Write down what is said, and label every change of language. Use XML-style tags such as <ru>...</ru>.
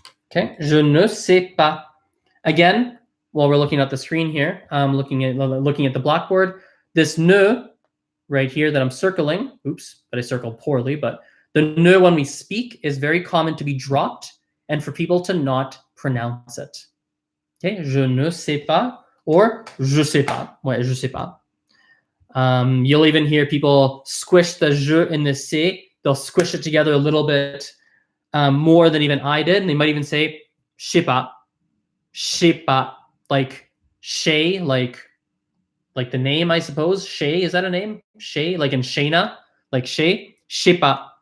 <en>Okay, je ne sais pas. Again, while we're looking at the screen here, I'm looking at the Blackboard. This ne right here that I'm circling, oops, but I circled poorly, but the ne when we speak is very common to be dropped and for people to not pronounce it.</en> <fr>Okay, je ne sais pas or je sais pas. Ouais, je sais pas.</fr> <en>You'll even hear people squish the je and the sais. They'll squish it together a little bit more than even I did. And they might even say je sais pas, like shay, like like the name, I suppose. Shay, is that a name? Shay, like in Shayna, like Shay. Je sais pas.</en>